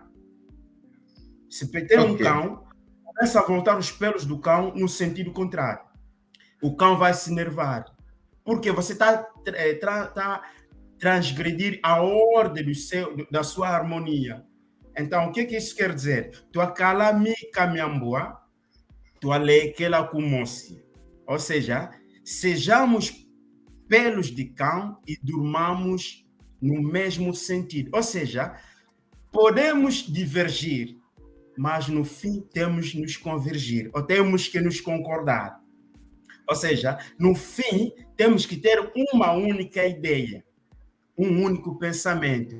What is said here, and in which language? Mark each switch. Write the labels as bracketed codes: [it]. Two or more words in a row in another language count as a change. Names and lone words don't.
[pt] Se tem um cão, começa a voltar os pelos do cão no sentido contrário. O cão vai se enervar. Porque você está transgredir a ordem da sua harmonia. Então, o que isso quer dizer? [kmb] Tua calami caminhambua, tua leikela kumosi. [pt] Ou seja, sejamos pelos de cão e durmamos no mesmo sentido. Ou seja, podemos divergir, mas no fim temos que nos convergir, ou temos que nos concordar. Ou seja, no fim, temos que ter uma única ideia, um único pensamento.